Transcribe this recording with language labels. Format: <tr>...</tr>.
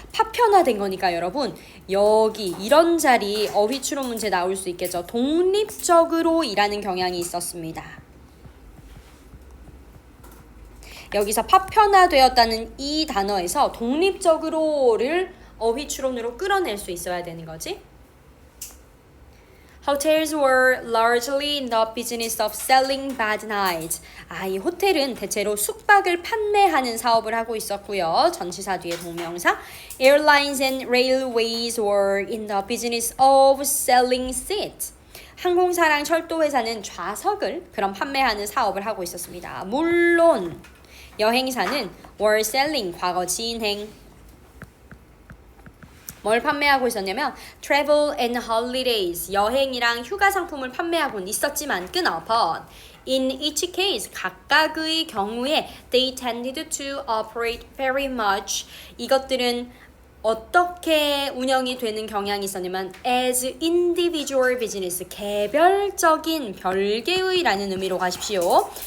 <ko>파편화된 거니까 여러분 여기 이런 자리 어휘추론 문제 나올 수 있겠죠. 독립적으로 일하는 경향이 있었습니다. 여기서 파편화되었다는 이 단어에서 독립적으로를 어휘추론으로 끌어낼 수 있어야 되는 거지.</ko> <en>Hotels were largely in the business of selling bad nights.</en> <ko>이 호텔은 대체로 숙박을 판매하는 사업을 하고 있었고요. 전치사 뒤에 동명사.</ko> <en>Airlines and railways were in the business of selling seats.</en> <ko>항공사랑 철도회사는 좌석을 그럼 판매하는 사업을 하고 있었습니다. 물론 여행사는</ko> <en>were selling</en> <ko>과거 진행 뭘 판매하고 있었냐면</ko> <en>travel and holidays</en> <ko>여행이랑 휴가 상품을 판매하고는 있었지만 끊어번</ko> <en>in each case</en> <ko>각각의 경우에</ko> <en>they tended to operate very much</en> <ko>이것들은 어떻게 운영이 되는 경향이 있었냐면</ko> <en>as individual business</en> <ko>개별적인 별개의라는 의미로 가십시오.</ko>